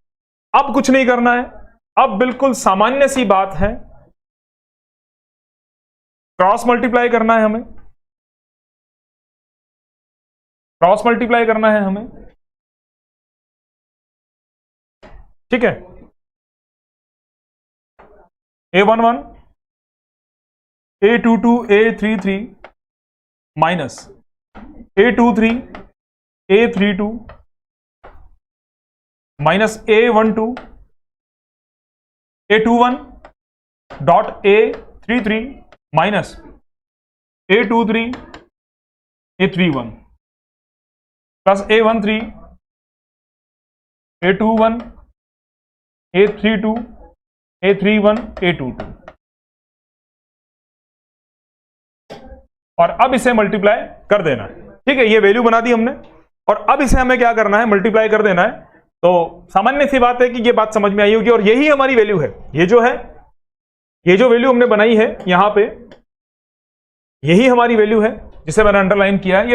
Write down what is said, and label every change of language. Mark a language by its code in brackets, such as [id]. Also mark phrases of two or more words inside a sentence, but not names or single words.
[hi] अब कुछ नहीं करना है, अब बिल्कुल सामान्य सी बात है, [en] cross multiply [hi] करना है हमें, [en] cross multiply [hi] करना है हमें। ठीक है, A11, A22, A33 माइनस A23, A32 माइनस A12, A21 डॉट A33 माइनस A23, A31 प्लस A13, A21, A32, A31, A22, और अब इसे मल्टीप्लाई कर देना है। ठीक है, ये वैल्यू बना दी हमने, और अब इसे हमें क्या करना है, मल्टीप्लाई कर देना है। तो सामान्य सी बात है कि ये बात समझ में आई होगी, और यही हमारी वैल्यू है। ये जो है, ये जो वैल्यू हमने बनाई है यहां पे, यही हमारी वैल्यू है, जिसे मैंने अंडरलाइन किया है।